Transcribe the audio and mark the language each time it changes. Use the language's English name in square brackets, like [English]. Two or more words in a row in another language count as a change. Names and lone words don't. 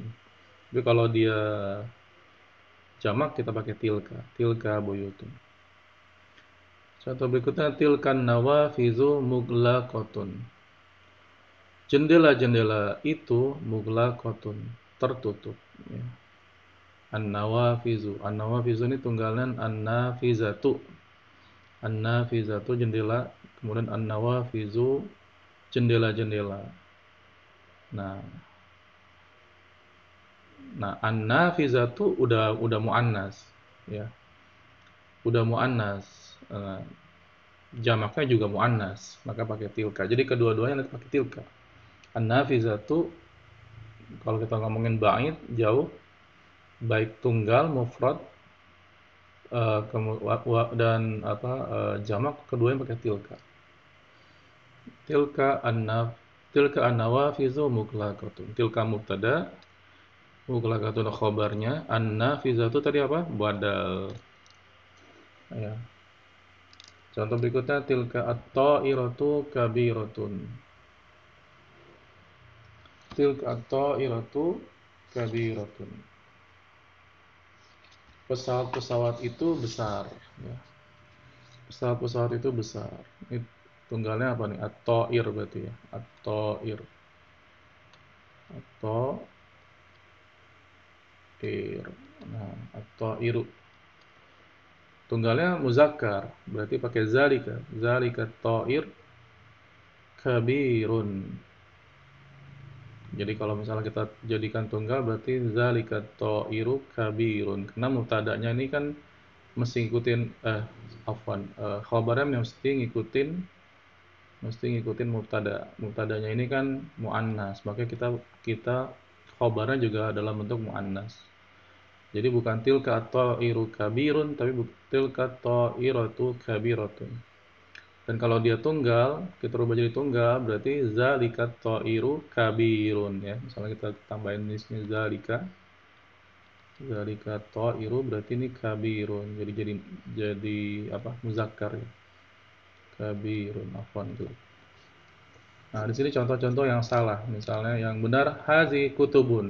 [Indonesian] Tapi kalau dia jamak kita pakai tilka. [Arabic] تلك بيوت. [Indonesian] Contoh berikutnya [Arabic] تلك النوافذ مغلقة. [Indonesian] Jendela-jendela itu muglaqatun, tertutup ya. An-nawafizu. An-nawafizu ini tunggalnya an-nafizatu. An-nafizatu jendela, kemudian an-nawafizu jendela-jendela. Nah, an-nafizatu udah muannas ya. Udah muannas. Jamaknya juga muannas, maka pakai tilka. Jadi kedua-duanya nanti pakai tilka. An-nafizatu kalau kita ngomongin ba'id jauh, baik tunggal mufrad dan jamak keduanya pakai tilka. [Arabic] تلك النوافذ مغلقة. تلك مبتدأ, [Indonesian] muglaqatun khabarnya, an-nafizatu tadi apa? Badal. Ya. Contoh berikutnya [Arabic] تلك الطائرات كبيرة. تلك الطائرات كبيرة. [Indonesian] Pesawat-pesawat itu besar ya. Pesawat-pesawat itu besar. Ini tunggalnya apa nih? At-ta'ir berarti ya. At-ta'ir. At-ta'ir. Nah, at-ta'iru. Tunggalnya muzakkar, berarti pakai zalika. [Arabic] ذلك الطائر كبير. [Indonesian] Jadi kalau misalnya kita jadikan tunggal berarti [Arabic] ذلك الطائر كبير. [Indonesian] Karena mubtada'nya ini kan mesti ngikutin khabarnya mesti ngikutin mubtada. Mubtadanya ini kan muannas, maka kita khabarnya juga dalam bentuk muannas. Jadi bukan [Arabic] تلك الطائر كبير, [Indonesian] tapi [Arabic] تلك الطائرات كبيرة. [Indonesian] Dan kalau dia tunggal, kita rubah jadi tunggal, berarti [Arabic] ذلك الطائر كبير [Indonesian] ya. Misalnya kita tambahin di sini [Arabic] ذلك الطائر [Indonesian] berarti ini kabirun. Jadi apa? Muzakkar ya. [Arabic] كبير عفوا [Indonesian] gitu. Nah, di sini contoh-contoh yang salah. Misalnya yang benar [Arabic] هذه كتب.